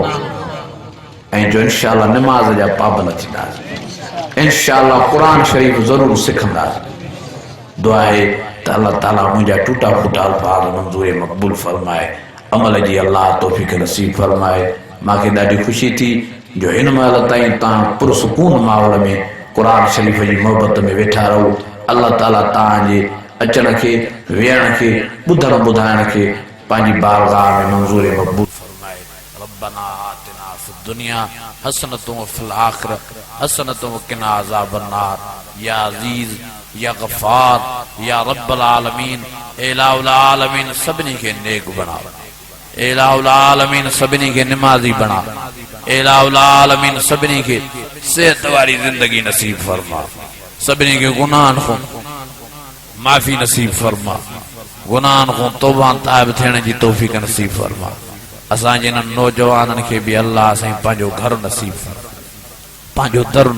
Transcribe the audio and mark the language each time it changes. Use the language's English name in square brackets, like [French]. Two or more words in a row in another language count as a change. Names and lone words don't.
[Sindhi] खां ऐं जो इंशाअल्लाह नमाज़ जा पाबंद थींदासीं इंशाअल्लाह क़ुर शरीफ़ ज़रूरु सिखंदासीं दुआ आहे त अल्लाह ताला मुंहिंजा टूटा फूटा अल्फाज़ मंज़ूर मक़बूल फरमाए अमल जी अल्लाह तौफ़ीक़ नसीब फरमाए मूंखे ॾाढी ख़ुशी थी जो हिन महिल ताईं तव्हां पुरसुकून माहौल में क़ुर शरीफ़ जी मोहबत में वेठा रहो अल्लाह ताला तव्हांजे अचण खे वेहण खे ॿुधण ॿुधाइण खे पंहिंजी बारगाह में मंज़ूर मक़बूल फरमाए [Arabic] ربنا آتنا في الدنيا حسنة وفي الآخرة حسنة وقنا عذاب النار يا عزيز يا غفار يا رب العالمين إله العالمين [Sindhi] सभिनी खे नेक बणा [Arabic] إله العالمين [Sindhi] सभिनी खे निमाज़ी बणा [Arabic] إله العالمين [Sindhi] सभिनी खे सेहत वारी ज़िंदगी नसीब फरमा सभिनी खे गुनाहनि खां माफ़ी नसीब फरमा गुनाहनि खां तौबा ताइब थियण जी तौफ़ीक़ नसीब फरमा असांजे इन्हनि नौजवाननि खे बि अल्लाह साईं पंहिंजो घर नसीब फरमा पंहिंजो दर